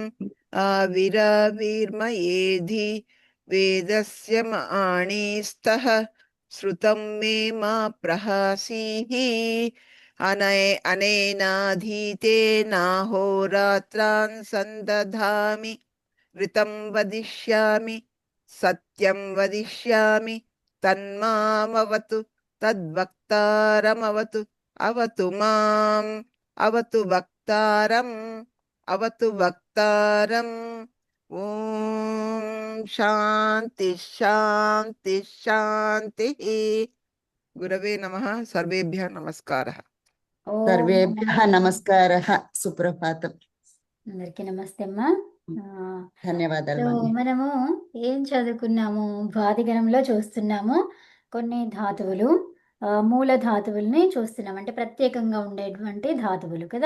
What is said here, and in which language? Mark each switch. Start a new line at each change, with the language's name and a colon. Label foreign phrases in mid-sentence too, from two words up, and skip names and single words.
Sanskrit: ఆవిరావిర్మయేధి వేదస్య మాణిస్తః. శృతం మే మా ప్రహాసీః. అనేనాధీతేనాహోరాత్రాన్ సందధామి. ऋतं वदिष्यामि, सत्यं वदिष्यामि, तन्मामवतु, तद्वक्तारमवतु. अवतु माम्, अवतु वक्तारम्, अवतु वक्तारम्. ॐ शान्ति शान्ति शान्तिः. गुरवे नमः. सर्वेभ्यः नमस्कारः. ఓం సర్వేభ్యః నమః. నమస్కారः. సుప్రభాతం.
Telugu: అందరికీ నమస్తే అమ్మా. ధన్యవాదాలు సో మాన్య. మనము ఏం చదువుకున్నాము? భాదిగణంలో చూస్తున్నాము కొన్ని ధాతువులు, మూల ధాతువుల్ని చూస్తున్నాం, అంటే ప్రత్యేకంగా ఉండేటువంటి ధాతువులు కదా.